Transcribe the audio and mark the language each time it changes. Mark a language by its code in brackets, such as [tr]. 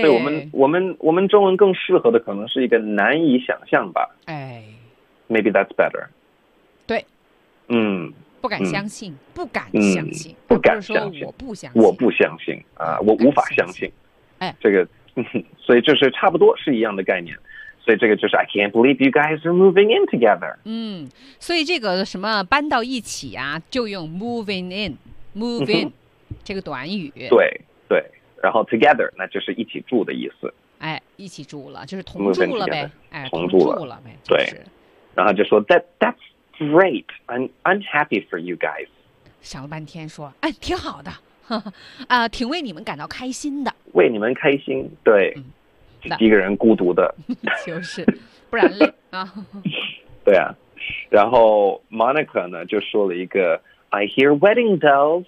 [zh] 所以我们中文更适合的可能是一个难以想象吧。哎。 [en] Maybe that's better。 [zh] 对。嗯。不敢相信，不敢相信，不敢相信，我不相信，我不相信啊，我无法相信。哎。这个，所以就是差不多是一样的概念。 [en] 所以这个就是 I can't believe you guys are moving in together。 [zh] 所以这个什么搬到一起啊，就用 moving in， move in，这个短语。对对，然后 together 那就是一起住的意思。哎，一起住了，就是同住了呗。同住了呗。对。 [en] 然后就说 that's great， I'm happy for you guys。 [zh] 想了半天说，哎，挺好的，挺为你们感到开心的。为你们开心，对。一个人孤独的就是不然累啊对啊，然后 Monica 呢就说了一个 I hear wedding bells，